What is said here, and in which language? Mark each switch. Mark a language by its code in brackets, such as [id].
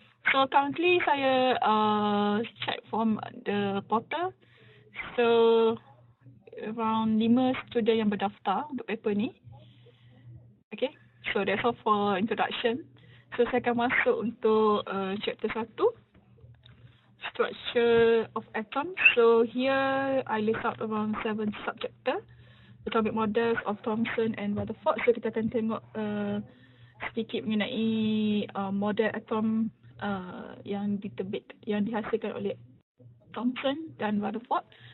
[en] So currently [ms] saya [en] check from the portal. [ms] So around 5 student yang berdaftar untuk paper ni. Okay. [en] So that's all for introduction. [ms] So saya akan masuk untuk chapter 1, Structure of Atoms. [en] So here I list out around 7 subchapter, Atomic Models of Thomson and Rutherford. [ms] So kita akan tengok sedikit mengenai model atom yang dihasilkan oleh Thomson dan Rutherford.